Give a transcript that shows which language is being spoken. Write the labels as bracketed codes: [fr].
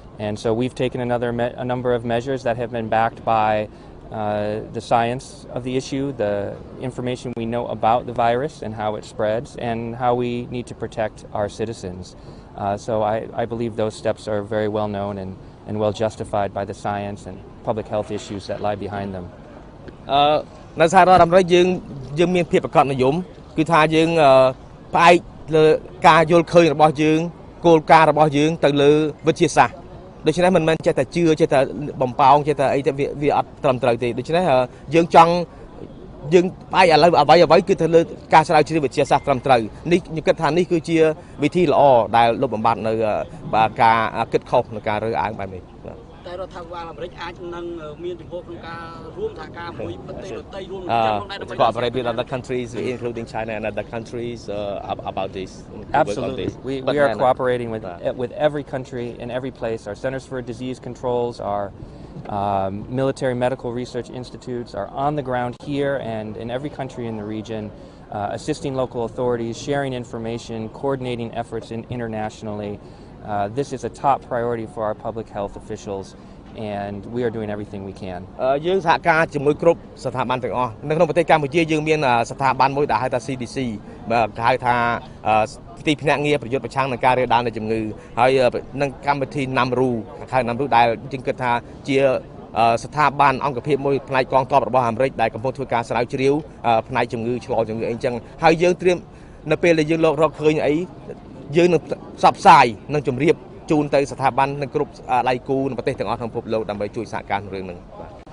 [en] And so we've taken a number of measures that have been backed by the science of the issue, the information we know about the virus and how it spreads, and how we need to protect our citizens. So I believe those steps are very well known and well justified by the science and public health issues that lie behind them. [km] នៅសហរដ្ឋអាមេរិកយើងមានភាពប្រកបនិយមគឺថាយើងផ្អែកលើការយល់ឃើញរបស់យើងគោលការណ៍របស់យើងទៅលើវិទ្យាសាស្ត្រដូច្នេះមិនមែនចេះតែជឿចេះតែបំផោងចេះតែអីទៅវាអត់ត្រឹមត្រូវទេដូច្នេះយើងចង់ យើងផ្អែកឥឡូវអ្វីគឺទៅលើការស្រាវជ្រាវវិទ្យាសាស្ត្រត្រឹមត្រូវនេះខ្ញុំគិតថានេះគឺជាវិធីល្អដែលលុបបំបាត់នៅការគិតខុសនៅការរើសអើងបែបនេះ តែរដ្ឋាភិបាលអាមេរិកអាចនឹងមានជំហរក្នុងការរួមសហការមួយប្រទេសដទៃរួមនឹង [en] cooperate with other countries including China and other countries about this. Absolutely. We are cooperating with every country in every place. Our Centers for Disease Controls, our military medical research institutes are on the ground here and in every country in the region, assisting local authorities, sharing information, coordinating efforts internationally. This is a top priority for our public health officials, and we are doing everything we can. [km] យើងសហការជាមួយគ្រប់ស្ថាប័នទាំងអស់នៅក្នុងប្រទេសកម្ពុជាយើងមានស្ថាប័នមួយដែលហៅថា CDC គេហៅថាទីភ្នាក់ងារប្រយុទ្ធប្រឆាំងនឹងការរាលដាលនៃជំងឺហើយនឹងកម្មវិធី NAMRU ហៅ NAMRU ដែលយើងគិតថាជា ស្ថាប័នអង្គភាពមួយផ្នែកកងទ័ពរបស់អាមេរិកដែលកំពុងធ្វើការស្រាវជ្រាវផ្នែកជំងឺឆ្លងជំងឺអីចឹងហើយយើងត្រៀមនៅពេលដែលយើងរកឃើញអីយើងនឹងផ្សព្វផ្សាយនិងជម្រាបជូនទៅស្ថាប័ននិងគ្រប់ដៃគូនៅប្រទេសទាំងអស់ក្នុងពិភពលោកដើម្បីជួយសហការក្នុងរឿងហ្នឹងបាទ